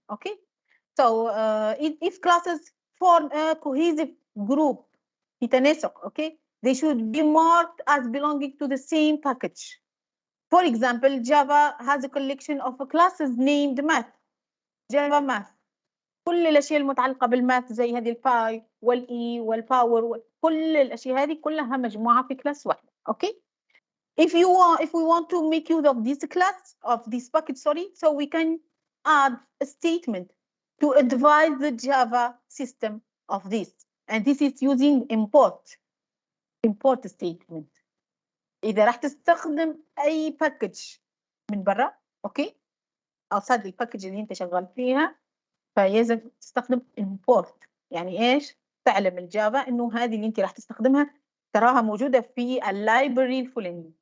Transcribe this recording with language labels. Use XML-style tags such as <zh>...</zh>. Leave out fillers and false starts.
<en>Okay, so if classes form a cohesive group, okay, they should be marked as belonging to the same package. For example, Java has a collection of classes named math. Java math.</en> <ar>كل الاشياء المتعلقه بالماث زي هذه الباي والاي والباور كل الاشياء هذه كلها مجموعه في كلاس واحد.</ar> <en>Okay, if we want to make use of this class of this package, so we can add a statement to advise the Java system of this, and this is using import statement.</en> <ar>اذا راح تستخدم اي باكج من برا، اوكي، outside الباكج اللي انت شغال فيها، فيجب تستخدم import. يعني ايش؟ تعلم الجافا انه هذه اللي انت راح تستخدمها تراها موجوده في اللايبرري الفلاني.</ar>